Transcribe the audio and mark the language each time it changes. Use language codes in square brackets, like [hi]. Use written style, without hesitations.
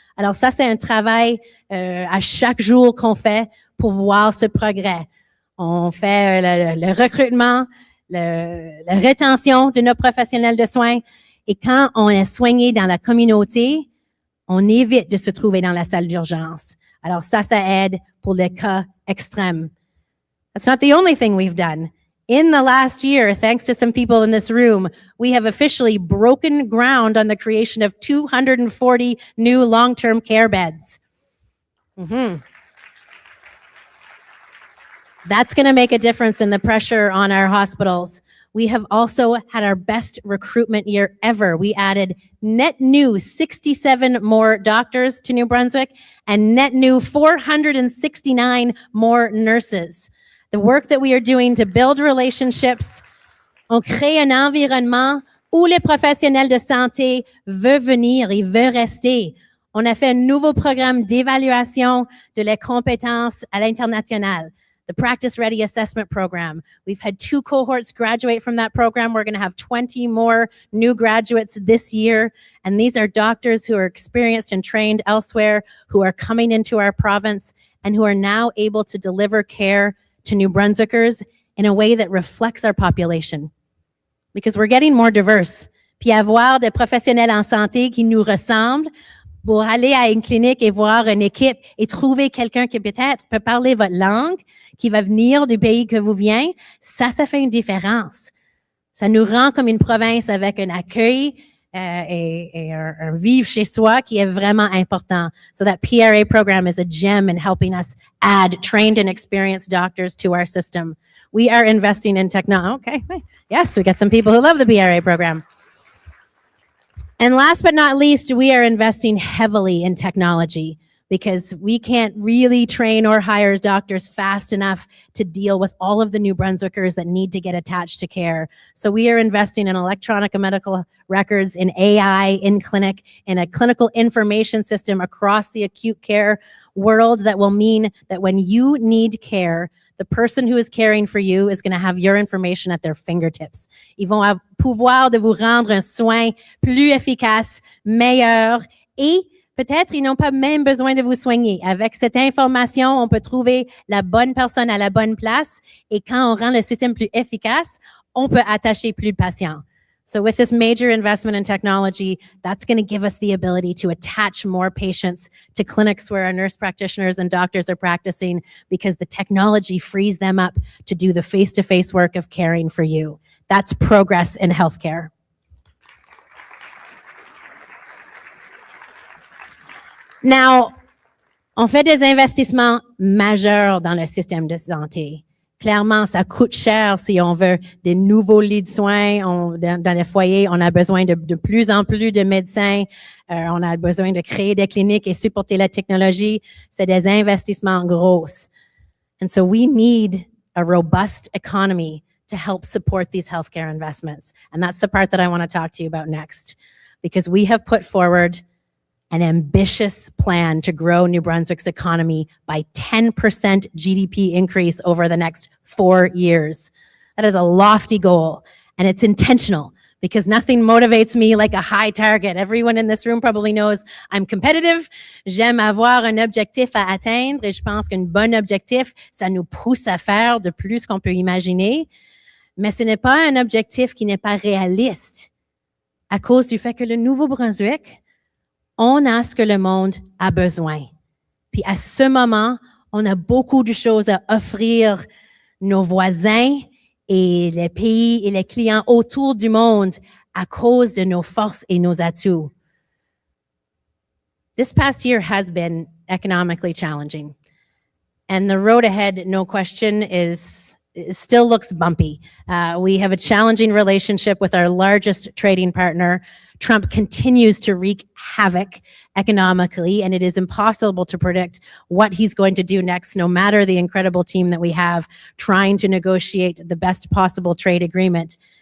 [fr] Alors ça, c'est un travail à chaque jour qu'on fait pour voir ce progrès. On fait le recrutement, la rétention de nos professionnels de soins. Et quand on est soigné dans la communauté, on évite de se trouver dans la salle d'urgence. Alors ça aide pour les cas extrêmes. [en] That's not the only thing we've done. In the last year, thanks to some people in this room, we have officially broken ground on the creation of 240 new long-term care beds. That's going to make a difference in the pressure on our hospitals. We have also had our best recruitment year ever. We added net new 67 more doctors to New Brunswick and net new 469 more nurses. The work that we are doing to build relationships, [fr] on crée un environnement où les professionnels de santé veulent venir et veulent rester. On a fait un nouveau programme d'évaluation de les compétences à l'international, the Practice Ready Assessment Program. [en] We've had 2 cohorts graduate from that program. We're going to have 20 more new graduates this year. And these are doctors who are experienced and trained elsewhere, who are coming into our province, and who are now able to deliver care to New Brunswickers in a way that reflects our population. Because we're getting more diverse. [fr] Puis avoir des professionnels en santé qui nous ressemblent pour aller à une clinique et voir une équipe et trouver quelqu'un qui peut-être peut parler votre langue, qui va venir du pays que vous venez, ça fait une différence. Ça nous rend comme une province avec un accueil et un vivre chez soi qui est vraiment important. [en] So that PRA program is a gem in helping us add trained and experienced doctors to our system. We are investing in technology. Okay, yes, we got some people who love the PRA program. And last but not least, we are investing heavily in technology because we can't really train or hire doctors fast enough to deal with all of the New Brunswickers that need to get attached to care. So we are investing in electronic medical records, in AI, in clinic, in a clinical information system across the acute care world that will mean that when you need care, the person who is caring for you is going to have your information at their fingertips. [fr] Ils vont avoir pouvoir de vous rendre un soin plus efficace, meilleur, et peut-être ils n'ont pas même besoin de vous soigner. Avec cette information, on peut trouver la bonne personne à la bonne place, et quand on rend le système plus efficace, on peut attacher plus de patients. [en] So with this major investment in technology, that's going to give us the ability to attach more patients to clinics where our nurse practitioners and doctors are practicing, because the technology frees them up to do the face-to-face work of caring for you. That's progress in healthcare. [fr] Now, on fait des investissements majeurs dans le système de santé. Clairement, ça coûte cher si on veut des nouveaux lits de soins. Dans les foyers, on a besoin de plus en plus de médecins. On a besoin de créer des cliniques et supporter la technologie. C'est des investissements gros. [en] And so we need a robust economy to help support these healthcare investments. And that's the part that I want to talk to you about next, because we have put forward an ambitious plan to grow New Brunswick's economy by 10% GDP increase over the next 4 years. That is a lofty goal, and it's intentional, because nothing motivates me like a high target. Everyone in this room probably knows I'm competitive. [fr] J'aime avoir un objectif à atteindre, et je pense qu'un bon objectif, ça nous pousse à faire de plus qu'on peut imaginer. Mais ce n'est pas un objectif qui n'est pas réaliste, à cause du fait que le Nouveau-Brunswick, on a ce que le monde a besoin. Puis à ce moment, on a beaucoup de choses à offrir nos voisins et les pays et les clients autour du monde à cause de nos forces et nos atouts. [en] This past year has been economically challenging. And the road ahead, no question, it still looks bumpy. We have a challenging relationship with our largest trading partner. Trump continues to wreak havoc economically, and it is impossible to predict what he's going to do next, no matter the incredible team that we have trying to negotiate the best possible trade agreement.